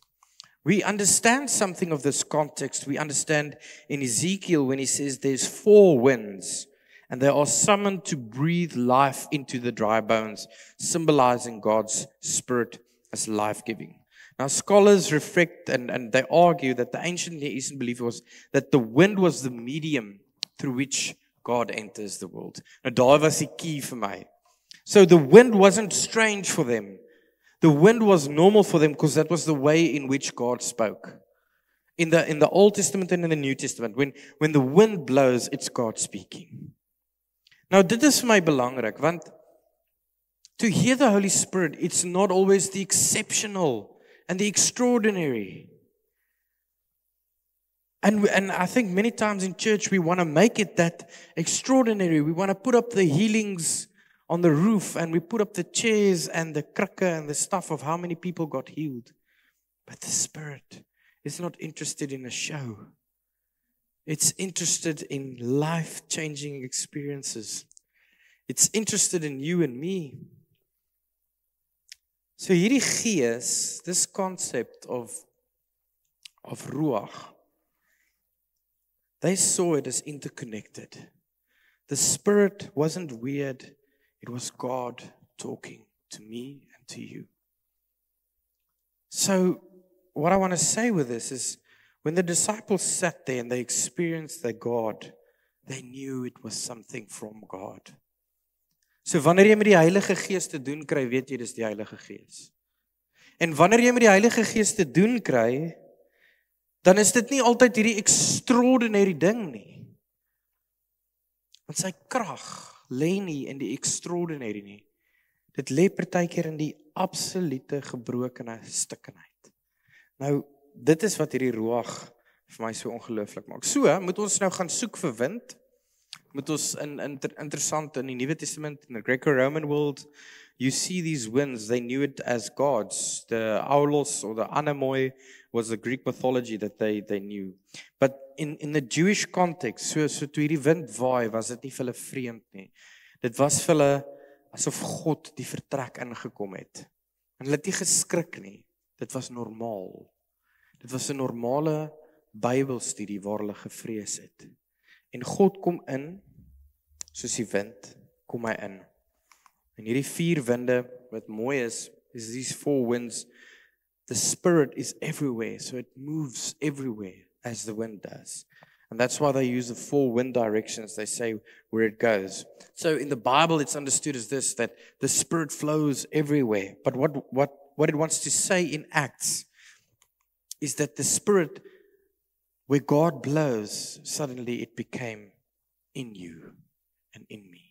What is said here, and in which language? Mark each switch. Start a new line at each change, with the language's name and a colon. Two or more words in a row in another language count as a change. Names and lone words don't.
English: We understand something of this context. We understand in Ezekiel when he says there's 4 winds, and they are summoned to breathe life into the dry bones, symbolizing God's Spirit as life-giving. Now, scholars reflect and they argue that the ancient Near Eastern belief was that the wind was the medium through which God enters the world.
Afrikaans: Nou, daar was die key vir my.
English: So the wind wasn't strange for them. The wind was normal for them because that was the way in which God spoke. In the Old Testament and in the New Testament, when the wind blows, it's God speaking.
Afrikaans: Nou, dit is vir my belangrik, want
English: to hear the Holy Spirit, it's not always the exceptional and the extraordinary. And I think many times in church we want to make it that extraordinary. We want to put up the healings on the roof, and we put up the chairs and the krikke and the stuff of how many people got healed. But the Spirit is not interested in a show. It's interested in life-changing experiences. It's interested in you and me. So
Afrikaans: hierdie gees,
English: this concept of ruach, they saw it as interconnected. The Spirit wasn't weird. It was God talking to me and to you. So what I want to say with this is when the disciples sat there and they experienced their God, they knew it was something from God.
Afrikaans: So wanneer jy met die Heilige Gees te doen kry, weet jy dis die Heilige Gees. En wanneer jy met die Heilige Gees te doen kry, dan is dit nie altyd hierdie extraordinary ding nie. Want sy krag lê nie in die extraordinary nie. Dit lê partykeer in die absolute gebrokene stukkenheid. Nou, dit is wat hierdie ruach vir my so ongelooflik maak. So, moet ons nou gaan soek vir wind. Moet ons interessant in die Nuwe Testament,
English: in the Greco-Roman world, you see these winds, they knew it as gods. The aulos or the anemoi was the Greek mythology that they knew. But in the Jewish context,
Afrikaans: so toe hierdie wind waai, was dit nie vir hulle vreemd nie. Dit was vir hulle asof God die vertrek ingekom het. En hulle het nie geskrik nie. Dit was normaal. Dit was 'n normale Bybelstudie waar hulle gevrees het. En God kom in, soos die wind, kom hy in. En hierdie 4 winde, wat mooi is
English: these 4 winds. The Spirit is everywhere, so it moves everywhere as the wind does. And that's why they use the 4 wind directions. They say where it goes. So in the Bible, it's understood as this, that the Spirit flows everywhere. But what it wants to say in Acts is that the Spirit, where God blows, suddenly it became in you and in me.